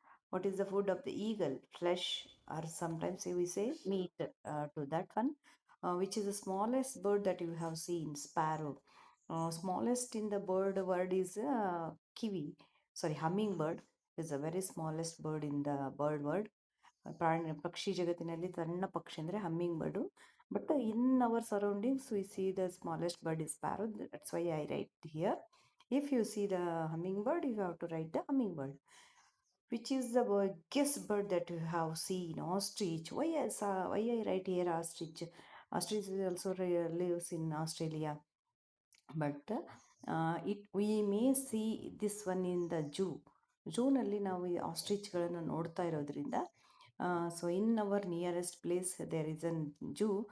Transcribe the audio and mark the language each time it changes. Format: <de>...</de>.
<en>What is the food of the eagle? Flesh, or sometimes we say meat to that one. Which is the smallest bird that you have seen? Sparrow. Smallest in the bird world is kiwi. Sorry, hummingbird is the very smallest bird in the bird world.</en> <kn>ಪಕ್ಷಿ ಜಗತ್ತಿನಲ್ಲಿ ಸಣ್ಣ ಪಕ್ಷಿ ಅಂದರೆ humming bird.</kn> <en>But in our surroundings we see the smallest bird is sparrow. That's why I write here. If you see the humming bird, you have to write the humming bird. Which is the biggest bird that you have seen? Ostrich. Why I write here ostrich? Ostrich also lives in Australia, but we may see this one in the zoo.</en> <kn>ಝೂನಲ್ಲಿ ನಾವು ಈ ಆಸ್ಟ್ರಿಚ್ಗಳನ್ನು ನೋಡ್ತಾ ಇರೋದ್ರಿಂದ,</kn> <en>So in our nearest place there is an zoo.</en>